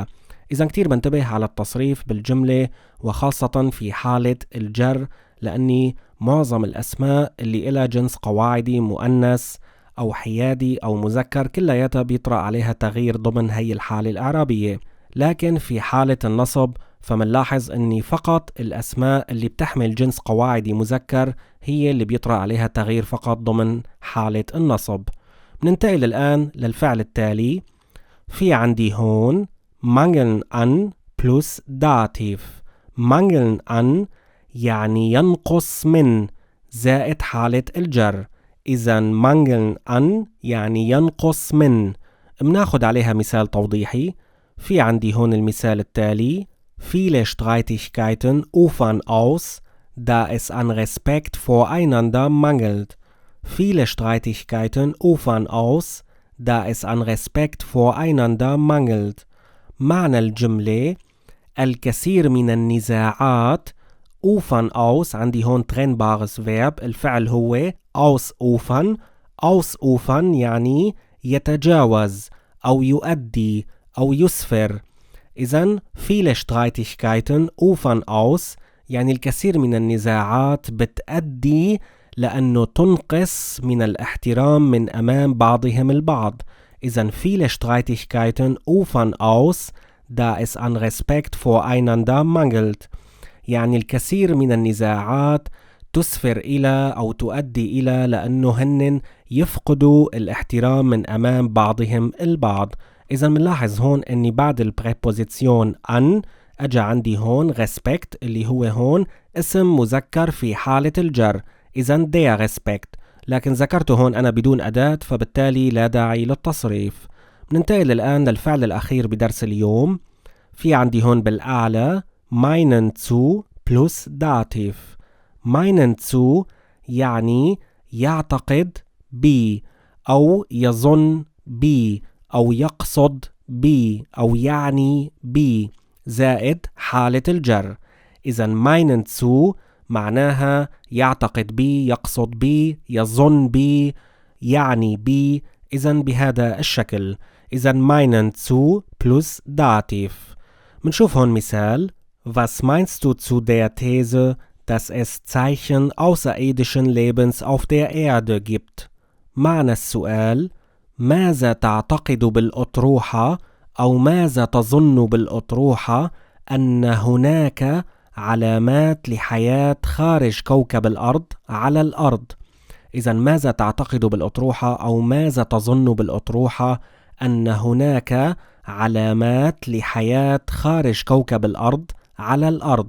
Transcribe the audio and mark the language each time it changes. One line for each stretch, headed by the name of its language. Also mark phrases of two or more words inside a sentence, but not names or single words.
Arabic: إذن كتير بنتبه على التصريف بالجملة وخاصة في حالة الجر، لأني معظم الأسماء اللي إلها جنس قواعدي مؤنث أو حيادي أو مذكر كلياتها بيطرأ عليها تغيير ضمن هي الحالة الإعرابية. لكن في حالة النصب فمنلاحظ أني فقط الأسماء اللي بتحمل جنس قواعدي مذكر هي اللي بيطرأ عليها تغيير فقط ضمن حالة النصب. ننتقل الآن للفعل التالي. في عندي هون
German: mangeln an plus dativ. mangeln an
Arabic: يعني ينقص من زائد حالة الجر. إذن
German: mangeln an
Arabic: يعني ينقص من. بناخد عليها مثال توضيحي. في عندي هون المثال التالي.
German: Viele Streitigkeiten ufern aus, da es an Respekt voreinander mangelt. Viele Streitigkeiten ufern aus, da es an Respekt voreinander mangelt.
Arabic: معنى الجملة الكثير من النزاعات
German: ufern aus،
Arabic: عندي هون
German: trennbares Verb،
Arabic: الفعل هو ausufern. ausufern يعني يتجاوز أو يؤدي أو يسفر. إذن
German: viele Streitigkeiten ufern aus
Arabic: يعني الكثير من النزاعات بتأدي لأنه تنقص من الاحترام من أمام بعضهم البعض.
German: إذن viele Streitigkeiten ufern aus, da es an Respekt voreinander mangelt،
Arabic: يعني الكثير من النزاعات تسفر إلى أو تؤدي إلى لأنه هن يفقدوا الاحترام من أمام بعضهم البعض. إذا منلاحظ هون أني بعد البريبوزيسيون an أجا عندي هون respect اللي هو هون اسم مذكر في حالة الجر. إذا
German: der respect،
Arabic: لكن ذكرته هون أنا بدون أداة فبالتالي لا داعي للتصريف. ننتقل الآن للفعل الأخير بدرس اليوم. في عندي هون بالأعلى
German: meinen zu plus dativ. meinen zu
Arabic: يعني يعتقد بي أو يظن بي أو يقصد بي أو يعني بي زائد حالة الجر. إذن
German: meinen zu
Arabic: معناها يعتقد بي، يقصد بي، يظن بي، يعني بي. إذن بهذا الشكل. إذن
German: meinen zu plus dativ.
Arabic: منشوف هون مثال.
German: Was meinst du zu der These, dass es Zeichen außerirdischen Lebens auf der Erde gibt?
Arabic: معنى السؤال: ماذا تعتقد بالأطروحة أو ماذا تظن بالأطروحة أن هناك علامات لحياة خارج كوكب الأرض على الأرض؟ إذن ماذا تعتقد بالأطروحة أو ماذا تظن بالأطروحة أن هناك علامات لحياة خارج كوكب الأرض على الأرض.